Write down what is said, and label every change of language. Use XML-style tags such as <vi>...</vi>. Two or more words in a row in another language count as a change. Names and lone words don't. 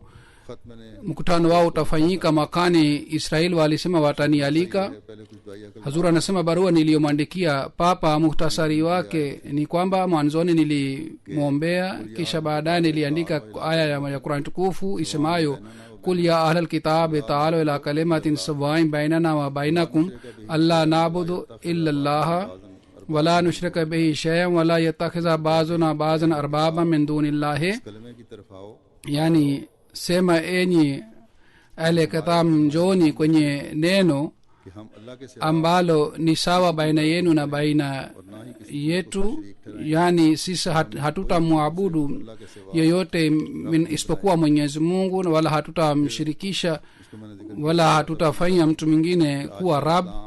<sw>mkutano wao utafanyika mwakani Israeli, walisema watanialika. Hazur anasema barua niliyomwandikia papa muhtasari wake ni kwamba mwanzoni nilimwombea, kisha baadaye niliandika aya ya Qur'an tukufu isemayo</sw> <ar>قل يا أهل الكتاب تعالوا إلى كلمة سواء بيننا وبينكم ألا نعبد إلا الله ولا نشرك به شيئا ولا يتخذ بعضنا بعضا أربابا من دون الله.</ar> <sw>yani sema enyi</sw> <ar>أهل كتاب,</ar> <sw>njoni kwenye neno ambalo ni sawa baina yenu na baina yetu, yani sisi hatutamwabudu yeyote isipokuwa Mwenyezi Mungu, wala hatutamshirikisha wala hatutafanya mtu mwingine kuwa rab.</sw>